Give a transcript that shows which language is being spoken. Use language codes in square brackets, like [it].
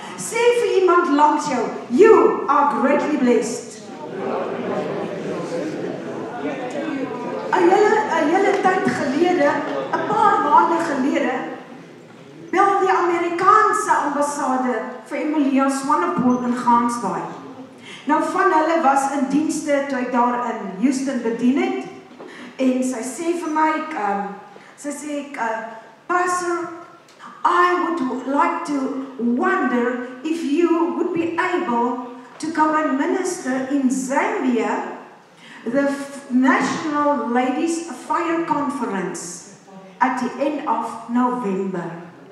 [af] Sê vir iemand langs jou, [en] you are greatly blessed. [af] 'n hele tyd gelede, 'n paar maande gelede, bel die Amerikaanse ambassade vir Emilia Swanepoel in Gansbaai. Nou van hulle was in dienste toe ek daar in Houston bedien het, en sy sê vir my, sy sê, [en] Pastor, I would like to wonder if you would be able to go and minister in Zambia, the National Ladies Fire Conference at the end of November.